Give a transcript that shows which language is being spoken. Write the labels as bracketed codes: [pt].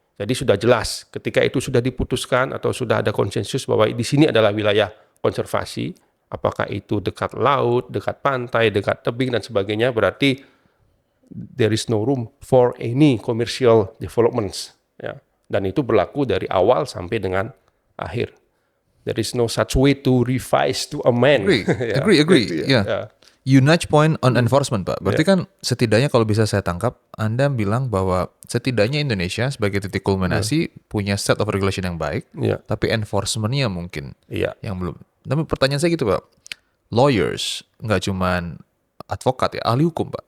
[id] Jadi sudah jelas ketika itu sudah diputuskan atau sudah ada konsensus bahwa di sini adalah wilayah konservasi, apakah itu dekat laut, dekat pantai, dekat tebing dan sebagainya, berarti [en] there is no room for any commercial developments, [id] ya. Dan itu berlaku dari awal sampai dengan akhir. [en] There is no such way to revise, to amend. Ya. Agree. Yeah. You nudge point on enforcement, Pak. [id] Berarti kan setidaknya kalau bisa saya tangkap, Anda bilang bahwa setidaknya Indonesia sebagai titik kulminasi punya set of regulation yang baik, tapi enforcement-nya mungkin yang belum. Tapi pertanyaan saya gitu, Pak. Lawyers, nggak cuman advokat ya, ahli hukum, Pak.